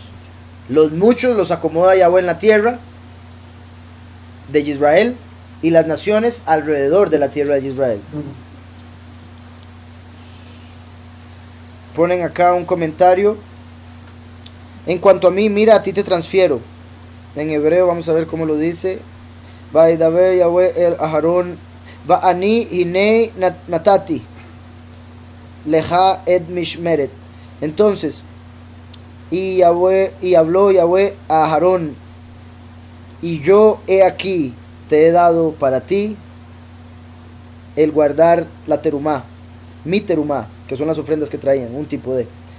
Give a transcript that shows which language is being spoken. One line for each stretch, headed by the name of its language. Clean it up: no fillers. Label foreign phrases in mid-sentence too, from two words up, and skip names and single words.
Spanish: Los muchos los acomoda Yahweh en la tierra de Israel, y las naciones alrededor de la tierra de Israel. Ponen acá un comentario: en cuanto a mí, mira, a ti te transfiero. En hebreo vamos a ver cómo lo dice.
Hebrew: וידבר יהוה אל אהרן ואני הנה נתתי לך את משמרת.
Spanish: Entonces, y habló Yahweh a Aarón: y yo he aquí te he dado para ti el guardar la terumá, mi terumá, que son las ofrendas que traían, un tipo de.